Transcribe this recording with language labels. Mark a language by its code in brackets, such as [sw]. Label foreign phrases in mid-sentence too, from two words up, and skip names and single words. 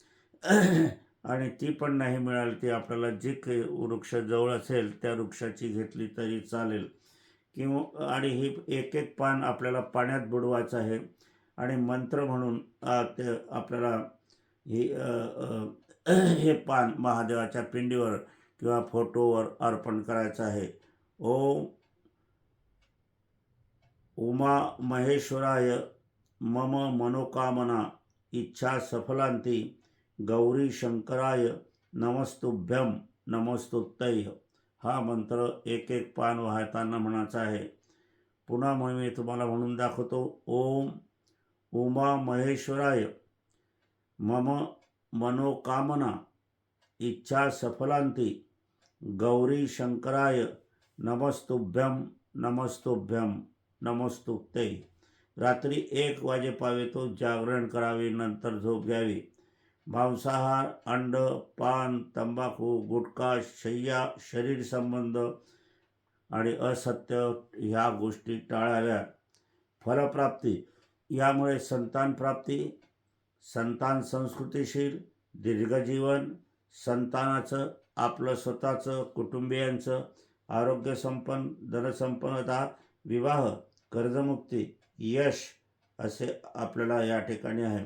[mr] आणि ती पण नाही मिळाली ती आपल्याला जे काही वृक्ष जवळ असेल त्या वृक्षाची घेतली तरी चालेल. आणि ही एक एक पान आपल्याला पाण्यात बुडवायचं आहे आणि मंत्र म्हणून ते आपल्याला हे पान महादेवाच्या पिंडीवर किंवा फोटोवर अर्पण करायचं आहे. [sa] ओम उमा महेश्वराय मम मनोकामना इच्छा सफलांती गौरी शंकराय नमस्तुभ्यम नमस्तुतैः. [mr] हा मंत्र एक एक पान वाहताना म्हणायचा आहे. पुन्हा मी तुम्हाला म्हणून दाखवतो. [sa] ओम उमा महेश्वराय मम मनोकामना इच्छा सफलांती गौरी शंकराय नमस्तुभ्यम नमस्तुभ्यम नमस्तुतैः. [mr] रात्री 1 वाजेपावे तो जागरण करावे, नंतर झोप घ्यावी. मांसाहार, अंड, पान, तंबाखू, गुटखा, शय्या, शरीर संबंध आणि असत्य ह्या गोष्टी टाळाव्यात. फलप्राप्ती, यामुळे संतान प्राप्ती, संतान संस्कृतीशील, दीर्घजीवन, संतानाचं, आपलं स्वतःचं, कुटुंबियांचं, आरोग्यसंपन्न, धनसंपन्नता, विवाह, कर्जमुक्ती, यश, असे आपल्याला या ठिकाणी आहे.